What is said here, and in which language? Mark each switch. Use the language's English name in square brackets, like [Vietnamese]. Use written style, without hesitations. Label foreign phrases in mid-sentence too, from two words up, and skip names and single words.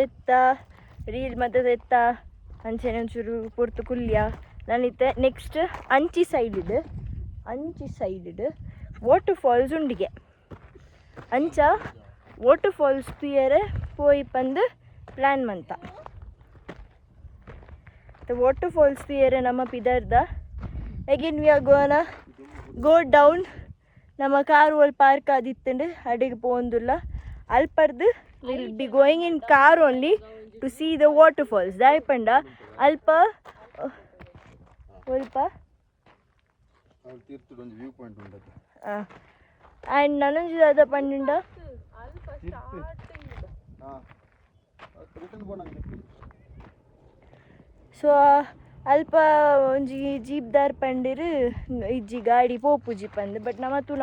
[Tulu] ರೀಲ್ ಮತ್ತದೆತ್ತ ಅಂಚೆನೆ ಒಂಚೂರು ಪೊರ್ತು ಕುಲ್ಯ ನಾನಿತ್ತೆ ನೆಕ್ಸ್ಟ್ ಅಂಚಿ [English] side waterfalls [Tulu] ಉಂಡಿಗೆ ಅಂಚ [English] waterfalls [Tulu] ತುಯರೆ ಪೋಯಿ ಪಂದು ಪ್ಲ್ಯಾನ್ ಮಂತ [English] waterfalls [Tulu] ತುಯರೆ ನಮ್ಮ ಪಿದರ್ದ [English] again we are gonna go down [Tulu] ನಮ್ಮ ಕಾರ್ ಒಲ್ ಪಾರ್ಕ್ ಆದಿತ್ತಂಡು ಅಡಿಗೆ ಪೋಂದುಲ್ಲ ಅಲ್ಪರ್ದು [English] will be going in car only to see the waterfalls [Tulu] ದಾಯಪಂಡ ಅಲ್ಪ ಆ್ಯಂಡ್ ನನಂಜು ದಾದ ಪಂಡುಂಡ ಸೊ ಅಲ್ಪ ಒಂಜಿ ಜೀಪ್ದಾರ್ ಪಂಡಿರು ಇಜ್ಜಿ ಗಾಡಿ ಪೋಪುಜಿ ಪಂದು ಬಟ್ ನಮ್ಮ ತೂನ